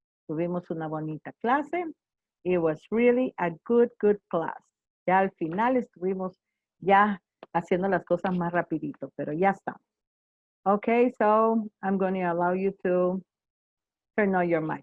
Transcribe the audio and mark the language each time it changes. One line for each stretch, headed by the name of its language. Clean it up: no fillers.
Spanish: Tuvimos una bonita clase.
English: It was really a good class.
Spanish: Ya al final estuvimos ya haciendo las cosas más rapidito, pero ya estamos.
English: Okay, so I'm going to allow you to turn on your mic.